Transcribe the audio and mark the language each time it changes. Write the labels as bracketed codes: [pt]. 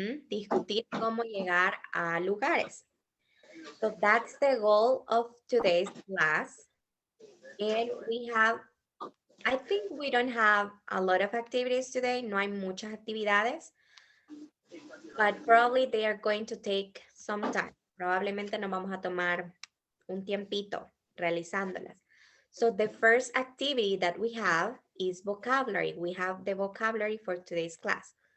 [es] Discutir cómo llegar a lugares. [en] So that's the goal of today's class. And we have, I think we don't have a lot of activities today. [es] No hay muchas actividades. [en] But probably they are going to take some time. [es] Probablemente nos vamos a tomar un tiempito realizándolas. [en] So the first activity that we have is vocabulary. We have the vocabulary for today's class.